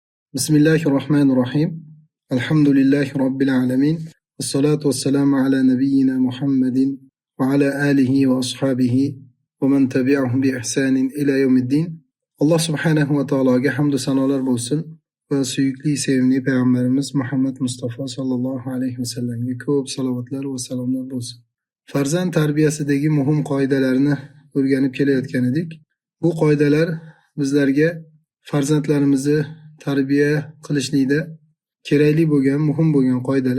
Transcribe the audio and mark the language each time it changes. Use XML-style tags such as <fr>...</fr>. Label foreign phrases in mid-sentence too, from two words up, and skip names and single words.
<ar>بسم الله الرحمن الرحيم الحمد لله رب العالمين. الصلاة والسلام على نبينا محمد وعلى آله وأصحابه ومن تبعهم بإحسان إلى يوم الدين. الله سبحانه وتعالىga</ar> <uz>hamd va sanolar bo'lsin va suyukli sevimli payg'ambarimiz Muhammad Mustafa</uz> <ar>صلى الله عليه وسلمga</ar> <uz>ko'p salovatlar va salomlar bo'lsin. Farzand tarbiyasidagi muhim qoidalarni o'rganib kelayotgan edik. Bu qoidalar bizlarga farzandlarimizni tarbiya qilishlikda kerakli bo'lgan, muhim bo'lgan qoidalar.</uz>